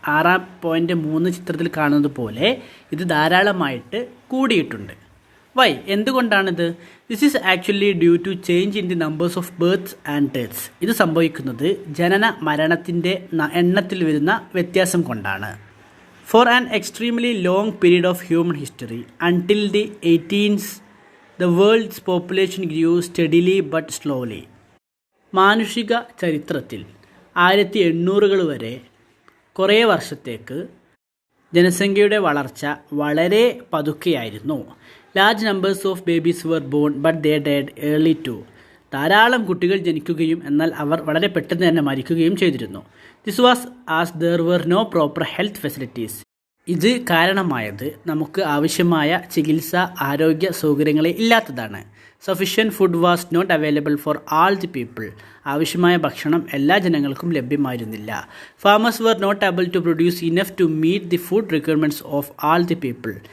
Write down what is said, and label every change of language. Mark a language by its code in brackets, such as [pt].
[ml] 6.3 ചിത്രത്തിൽ കാണുന്നത് പോലെ ഇത് ധാരാളമായിട്ട് കൂടിയിട്ടുണ്ട്. Y? എന്തുകൊണ്ടാണിത്? [en] This is actually due to change in the numbers of birth and deaths. [ml] ഇത് സംഭവിക്കുന്നത് ജനന മരണത്തിൻ്റെ എണ്ണത്തിൽ വരുന്ന വ്യത്യാസം കൊണ്ടാണ്. [en] For an extremely long period of human history, until the 18th, the world's population grew steadily but slowly. [ml] മാനുഷിക ചരിത്രത്തിൽ 1800 വരെ കുറേ വർഷത്തേക്ക് ജനസംഖ്യയുടെ വളർച്ച വളരെ പതുക്കെയായിരുന്നു. [en] Large numbers of babies were born but they died early too. [ml] ധാരാളം കുട്ടികൾ ജനിക്കുകയും എന്നാൽ അവർ വളരെ പെട്ടെന്ന് തന്നെ മരിക്കുകയും ചെയ്തിരുന്നു. [en] This was as there were no proper health facilities. [ml] ഇത് കാരണമായത് നമുക്ക് ആവശ്യമായ ചികിത്സ, ആരോഗ്യ സൗകര്യങ്ങളെ ഇല്ലാത്തതാണ്. [en] Sufficient food was not available for all the people. [ml] ആവശ്യമായ ഭക്ഷണം എല്ലാ ജനങ്ങൾക്കും ലഭ്യമായിരുന്നില്ല. [en] Farmers were not able to produce enough to meet the food requirements of all the people.